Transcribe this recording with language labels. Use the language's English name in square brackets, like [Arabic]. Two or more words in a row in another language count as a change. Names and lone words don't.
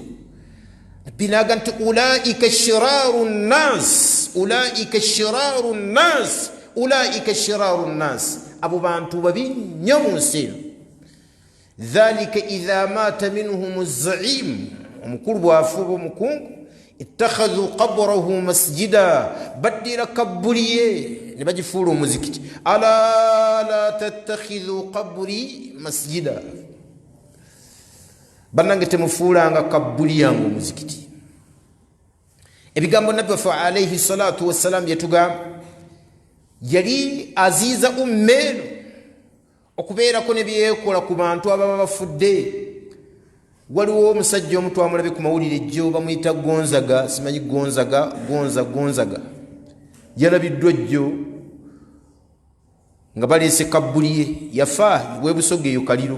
[Ganda] Binaga nti [Arabic] أولئك شرار الناس، أولئك شرار الناس، أولئك شرار الناس, [Ganda] abo bantu babi nnyo mu nsi eno. [Arabic] ذلك إذا مات منهم الزعيم, [Ganda] omukulu bw'afa oba omukungu, [Arabic] اتخذوا قبره مسجدا, [Ganda] baddira kabbuli ye ne bagifuula omuzikiti. [Arabic] ألا لا تتخذوا قبري مسجدا, [Ganda] bannange temufuulanga kabbuli yange omuzikiti. Ebigambo nabbi waffe [Arabic] عليه الصلاة والسلام [Ganda] yatugamba yali aziiza ummeeno okubeerako ne byekola ku bantu ababa bafudde. Waliwo omusajja omu twamulabe ku mawulire ejjo bamuyita Gonzaga, simanyi Gonzaga yalabiddwa ejjo nga baleese kabbuli ye, yafa webusoga eyo kaliro.